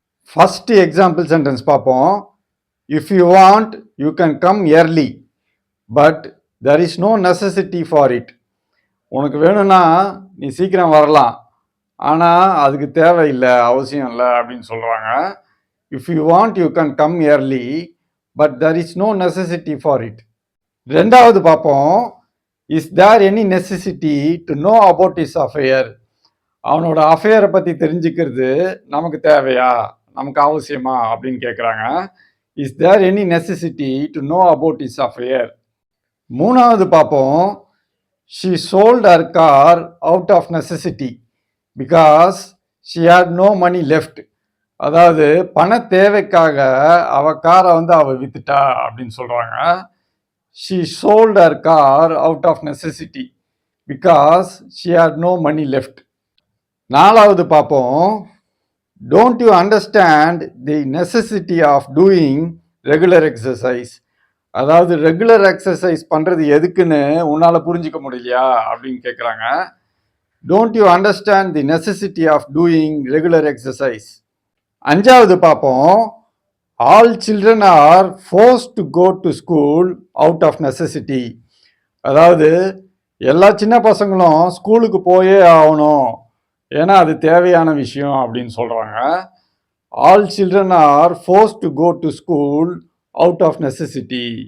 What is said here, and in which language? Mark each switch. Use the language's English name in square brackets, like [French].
[Tamil] First example sentence பார்ப்போம். [English] If you want you can come early but there is no necessity for it. [Tamil] உனக்கு வேணும்னா நீ சீக்கிரம் வரலாம், ஆனால் அதுக்கு தேவையில்லை, அவசியம் இல்லை அப்படின்னு சொல்கிறாங்க. [English] If you want you can come early but there is no necessity for it. [Tamil] ரெண்டாவது பார்ப்போம். [English] is there any necessity to know about his affair? [Tamil] அவனோட அஃபேரை பற்றி தெரிஞ்சுக்கிறது நமக்கு தேவையா, நமக்கு அவசியமா அப்படின்னு கேட்குறாங்க. [English] is there any necessity to know about his affair? [Tamil] மூணாவது பார்ப்போம். [English] she sold her car out of necessity because she had no money left. [Tamil] அதாவது பண தேவைக்காக அவ காரை அவ வித்துட்டா அப்படின்னு சொல்றாங்க. [English] she sold her car out of necessity because she had no money left. [Tamil] நாலாவது பார்ப்போம். [English] don't you understand the necessity of doing regular exercise? [Tamil] அதாவது ரெகுலர் எக்ஸசைஸ் பண்றது எதுக்குன்னு உன்னால புரிஞ்சுக்க முடியலையா அப்படின்னு கேட்குறாங்க. [English] don't you understand the necessity of doing regular exercise? [Tamil] அஞ்சாவது பார்ப்போம். [English] All children are forced to go to school out of necessity. [Tamil] அதாவது எல்லா சின்ன பசங்களும் ஸ்கூலுக்கு போயே ஆகணும், ஏன்னா அது தேவையான விஷயம் அப்படின்னு சொல்கிறாங்க. [English] All children are forced to go to school out of necessity.